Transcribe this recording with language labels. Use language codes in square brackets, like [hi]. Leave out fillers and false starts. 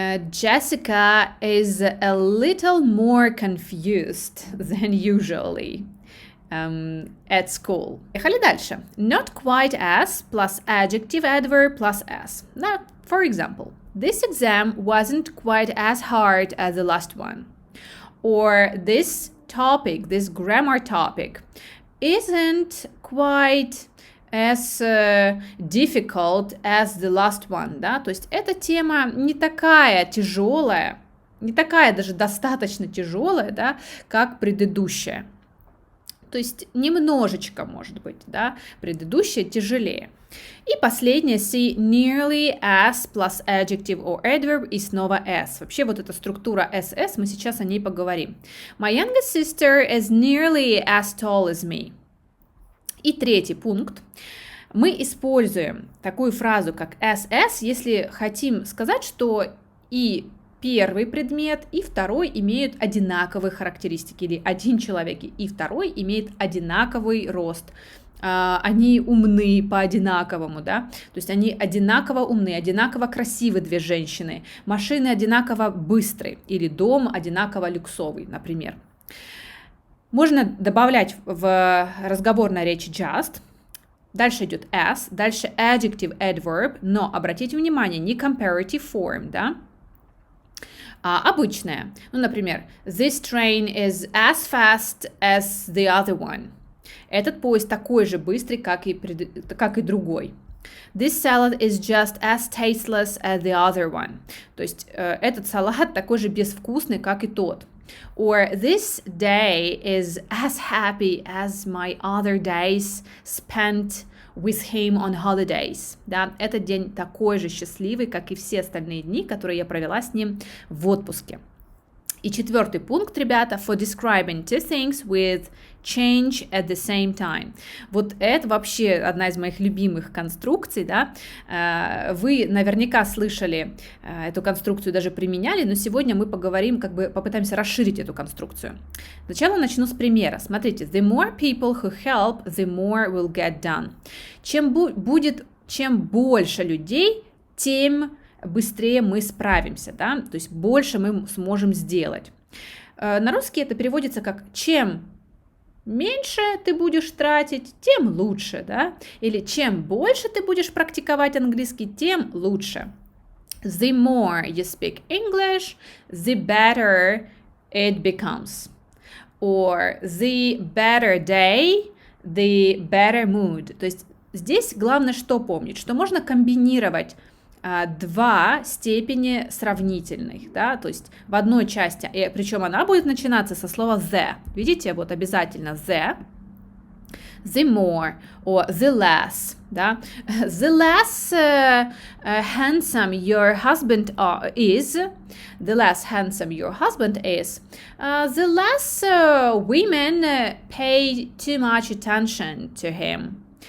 [en] Jessica is a little more confused than usually at school. [ru] Поехали дальше. [en] Not quite as plus adjective adverb plus as. Now, for example, this exam wasn't quite as hard as the last one. Or this topic, this grammar topic, isn't quite as difficult as the last one, [ru] да, то есть эта тема не такая тяжелая, не такая даже достаточно тяжелая, да, как предыдущая. То есть немножечко, может быть, да, предыдущая тяжелее. И последнее, [en] C, nearly as plus adjective or adverb [ru] и снова [en] as. [ru] Вообще вот эта структура SS, мы сейчас о ней поговорим. [en] My youngest sister is nearly as tall as me. [ru] И третий пункт. Мы используем такую фразу, как SS, если хотим сказать, что и первый предмет, и второй имеют одинаковые характеристики, или один человек и второй имеет одинаковый рост. Они умны по-одинаковому, да, то есть они одинаково умны, одинаково красивы две женщины, машины одинаково быстрые, или дом одинаково люксовый, например. Можно добавлять в разговорной речи just, дальше идет as, дальше adjective, adverb, но обратите внимание, не comparative form, да, а обычная. Ну, например, [en] this train is as fast as the other one. [ru] Этот поезд такой же быстрый, как и другой. [en] This salad is just as tasteless as the other one. [ru] То есть этот салат такой же безвкусный, как и тот. [en] Or this day is as happy as my other days spent with him on holidays. [ru] Да, этот день такой же счастливый, как и все остальные дни, которые я провела с ним в отпуске. И четвертый пункт, ребята, [en] for describing two things with change at the same time. [ru] Вот это вообще одна из моих любимых конструкций, да. Вы наверняка слышали эту конструкцию, даже применяли, но сегодня мы поговорим, попытаемся расширить эту конструкцию. Сначала начну с примера. Смотрите, [en] the more people who help, the more will get done. [ru] Чем больше людей, тем быстрее мы справимся, да, то есть больше мы сможем сделать. На русский это переводится как чем меньше ты будешь тратить, тем лучше, да, или чем больше ты будешь практиковать английский, тем лучше. [en] The more you speak English, the better it becomes. Or the better day, the better mood. [ru] То есть здесь главное что помнить, что можно комбинировать два степени сравнительных, да, то есть в одной части, причем она будет начинаться со слова the, видите, вот обязательно the [en] more, or the less, [ru] да, [en] the less handsome your husband is, the less handsome your husband is, the less women pay too much attention to him.